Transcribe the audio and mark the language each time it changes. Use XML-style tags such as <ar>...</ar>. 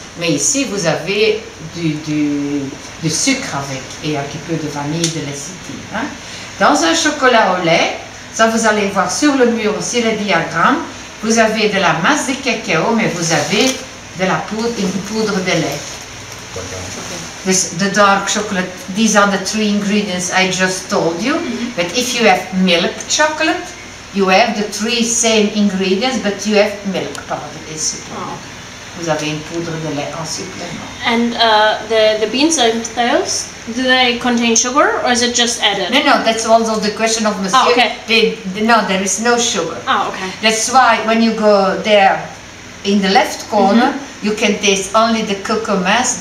<fr>Mais ici vous avez du sucre avec et un petit peu de vanille, de lecithine. Hein. Dans un chocolat au lait, ça vous allez voir sur le mur aussi le diagramme, vous avez de la masse de cacao, mais vous avez de la poudre, une poudre de lait.</fr> <en>The dark chocolate, these are the 3 ingredients I just told you. But if you have milk chocolate, you have the 3 same ingredients, but you have milk powder in supplement.</en> <fr>Vous avez une poudre de lait en supplément.</fr> <en>And the beans themselves, do they contain sugar or is it just added? No, that's also the question of Monsieur. Oh, okay. No, there is no sugar. Oh, okay. That's why when you go there in the left corner, you can taste only the cocoa mass.</en>